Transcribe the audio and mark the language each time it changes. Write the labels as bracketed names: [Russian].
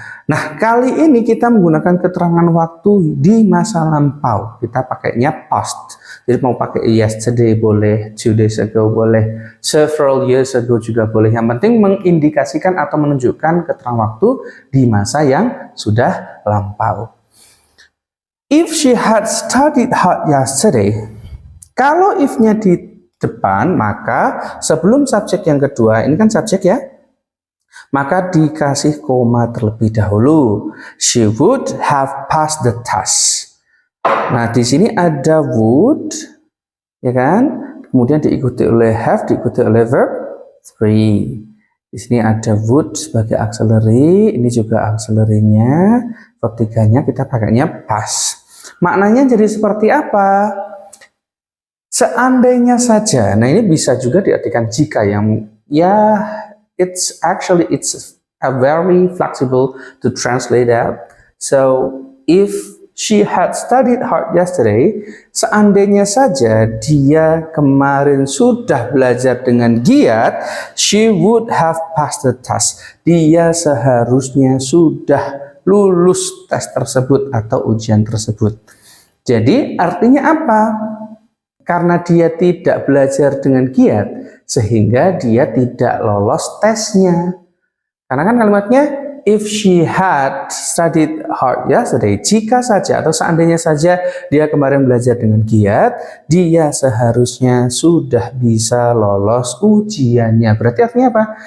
[Indonesian] Nah, kali ini kita menggunakan keterangan waktu di masa lampau. Kita pakainya past. Jadi mau pakai yesterday boleh, 2 days ago boleh, several years ago juga boleh. Yang penting mengindikasikan atau menunjukkan keterangan waktu di masa yang sudah lampau. [English] If she had studied hard yesterday, [Indonesian] kalau if-nya di depan, maka sebelum subjek yang kedua, ini kan subjek ya, maka dikasih koma terlebih dahulu. [English] She would have passed the test. [Indonesian] Nah, di sini ada would, ya kan? Kemudian diikuti oleh have, diikuti oleh verb 3. Di sini ada would sebagai auxiliary, ini juga auxiliary-nya. Verb 3-nya kita pakainya pass. Maknanya jadi seperti apa? Seandainya saja. Nah, ini bisa juga diartikan jika, yang ya [English] it's a very flexible to translate that. So if she had studied hard yesterday, [Indonesian] seandainya saja dia kemarin sudah belajar dengan giat, [English] she would have passed the test. [Indonesian] Dia seharusnya sudah lulus tes tersebut atau ujian tersebut. Jadi artinya apa? Karena dia tidak belajar dengan giat, sehingga dia tidak lolos tesnya. Karena kan kalimatnya, [English] if she had studied hard yesterday, [Indonesian] jika saja atau seandainya saja dia kemarin belajar dengan giat, dia seharusnya sudah bisa lolos ujiannya. Berarti artinya apa?